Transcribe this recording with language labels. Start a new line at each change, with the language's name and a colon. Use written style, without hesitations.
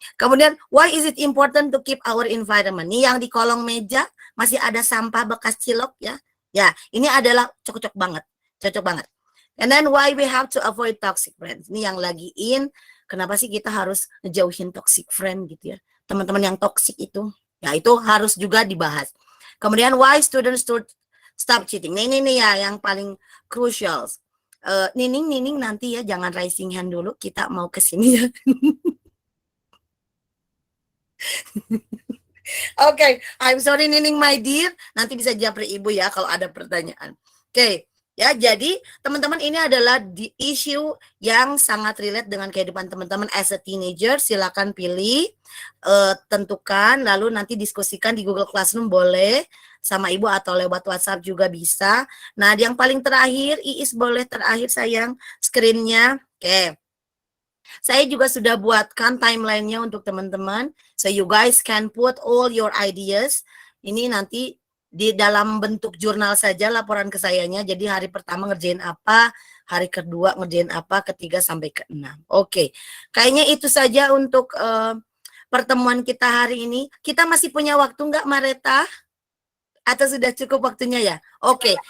English: Kemudian why is it important to keep our environment?
Indonesian: Nih yang di kolong meja masih ada sampah bekas cilok ya. Ya, ini adalah cocok banget.
English: And then why we have to avoid toxic friends.
Indonesian: Ini yang lagi in. Kenapa sih kita harus ngejauhin toxic friend gitu ya? Teman-teman yang toxic itu, ya itu harus juga dibahas.
English: Kemudian why students should stop cheating.
Indonesian: Nah, ini ya yang paling crucial. Nining nanti ya jangan raising hand dulu, kita mau ke sini ya. Oke,
English: I'm sorry Nining my dear,
Indonesian: nanti bisa japri Ibu ya kalau ada pertanyaan. Oke. Ya, jadi teman-teman ini adalah di issue yang sangat relate dengan kehidupan teman-teman
English: as a teenager.
Indonesian: Silakan pilih, tentukan, lalu nanti diskusikan di Google Classroom boleh sama Ibu atau lewat WhatsApp juga bisa. Nah, yang paling terakhir, Iis boleh terakhir sayang screen-nya. Oke. Saya juga sudah buatkan timeline-nya untuk teman-teman.
English: So you guys can put all your ideas.
Indonesian: Ini nanti di dalam bentuk jurnal saja laporan ke sayanya. Jadi hari pertama ngerjain apa, hari kedua ngerjain apa, ketiga sampai ke-6. Oke. Kayaknya itu saja untuk pertemuan kita hari ini. Kita masih punya waktu nggak, Mareta? Atau sudah cukup waktunya ya? Oke.